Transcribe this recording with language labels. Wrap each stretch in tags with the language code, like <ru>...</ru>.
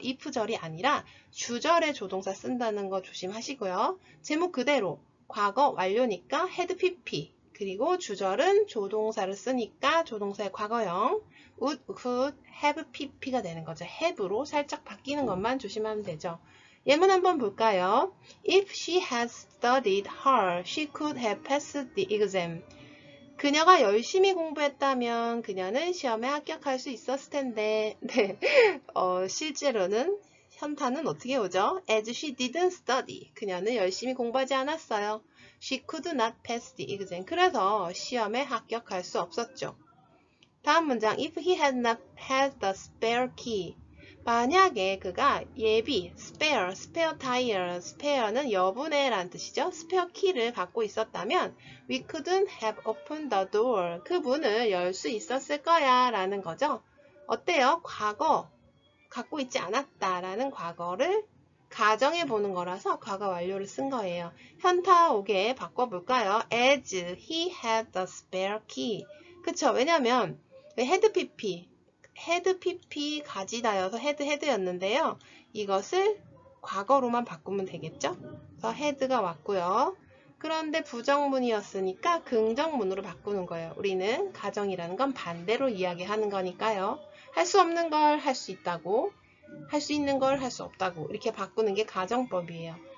<ko>if절이 아니라 주절에 조동사 쓴다는 거 조심하시고요. 제목 그대로 과거 완료니까 had pp 그리고 주절은 조동사를 쓰니까 조동사의 과거형 would, could, have pp가 되는 거죠. have로 살짝 바뀌는 것만 조심하면 되죠. 예문 한번 볼까요?</ko> <en>If she had studied hard, she could have passed the exam.</en> <ko>그녀가 열심히 공부했다면 그녀는 시험에 합격할 수 있었을 텐데 네, 실제로는 현타는 어떻게 오죠?</ko> <en>As she didn't study.</en> <ko>그녀는 열심히 공부하지 않았어요.</ko> <en>She could not pass the exam.</en> <ko>그래서 시험에 합격할 수 없었죠. 다음 문장</ko> <en>If he had not had the spare key.</en> <ko>만약에 그가 예비, spare tire, spare는 여분의 라는 뜻이죠. spare key를 갖고 있었다면</ko> <en>we couldn't have opened the door.</en> <ko>그 문을 열 수 있었을 거야 라는 거죠. 어때요? 과거, 갖고 있지 않았다 라는 과거를 가정해 보는 거라서 과거 완료를 쓴 거예요. 현타 오게 바꿔볼까요?</ko> <en>As he had the spare key.</en> <ko>그쵸? 왜냐면</ko> <en>had pp</en> <ko>had pp 가지다여서 had였는데요. 이것을 과거로만 바꾸면 되겠죠? 그래서 had가 왔고요. 그런데 부정문이었으니까 긍정문으로 바꾸는 거예요. 우리는 가정이라는 건 반대로 이야기하는 거니까요. 할 수 없는 걸 할 수 있다고, 할 수 있는 걸 할 수 없다고 이렇게 바꾸는 게 가정법이에요.</ko>